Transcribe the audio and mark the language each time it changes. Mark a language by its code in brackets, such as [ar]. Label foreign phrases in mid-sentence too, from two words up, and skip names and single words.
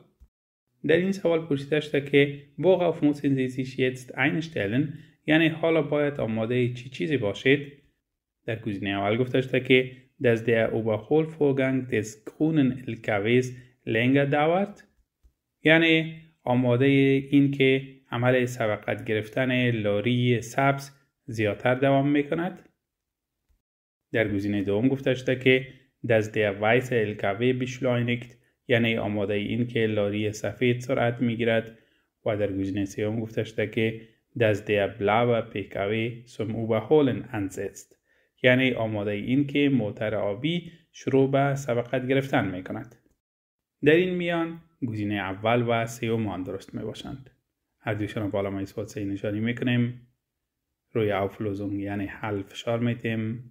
[fa] در این سوال پرسیده شده که [de] worauf müssen Sie sich jetzt einstellen [fa] یعنی حالا باید آماده چی چیزی باشید. در گزینه اول گفته شده که [de] dass der Überholvorgang des grünen LKWs länger dauert [fa] یعنی آماده این که عمل سبقت گرفتن لاری سبز زیادتر دوام میکند. در گزینه دوم گفته شده که [de] dass der weiße LKW beschleunigt [fa] یعنی آماده این که لاری سفید سرعت میگیرد و در گزینه سوم گفته شده که [de] dass der blaue PKW zum Überholen ansetzt [fa] یعنی آماده این که موتر آبی شروع به سبقت گرفتن میکند. در این میان گزینه اول و سوم آن درست میباشند. هر دویشان را بالا اثبات صحیح نشانی میکنیم. روی Auflösung یعنی حل فشار میتیم.